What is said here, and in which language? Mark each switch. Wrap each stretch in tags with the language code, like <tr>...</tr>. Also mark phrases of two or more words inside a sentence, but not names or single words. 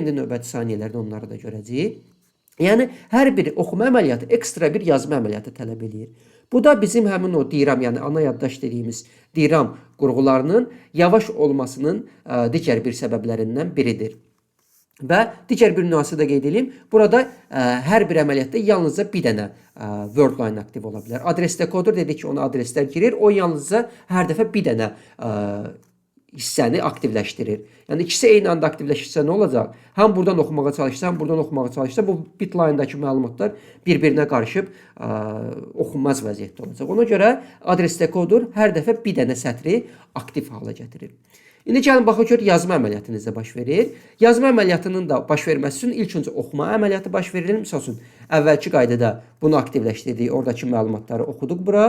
<az>İndi növbəti saniyələrdə onları da görəcəyik. Yəni, hər bir oxuma əməliyyatı ekstra bir yazma əməliyyatı tələb edir. Bu da bizim həmin o DRAM, yəni ana yaddaş dediyimiz DRAM qurğularının yavaş olmasının digər bir səbəblərindən biridir. Və digər bir nüansı da qeyd edeyim. Burada hər bir əməliyyatda yalnızca bir dənə</az> <en>word line</en> <az>aktiv ola bilər. Adres dekoder dedik ki, ona adreslər girir. O yalnızca hər dəfə bir dənə hissəni aktivləşdirir. Yəni ikisi eyni anda aktivləşirsə nə olacaq? Həm buradan oxumağa çalışsa, həm buradan oxumağa çalışsa bu</az> <en>bit line-</en> <az>dakı məlumatlar bir-birinə qarışıb oxunmaz vəziyyətdə olacaq. Ona görə adres dekoder hər dəfə bir dənə sətri aktiv hala gətirir. İndi gəlin baxaq gör yazma əməliyyatı necə baş verir. Yazma əməliyyatının da baş verməsi üçün ilk öncə oxuma əməliyyatı baş verilir. Məsəl üçün əvvəlki qaydada bunu aktivləşdirdik, oradakı məlumatları oxuduq bura.</az>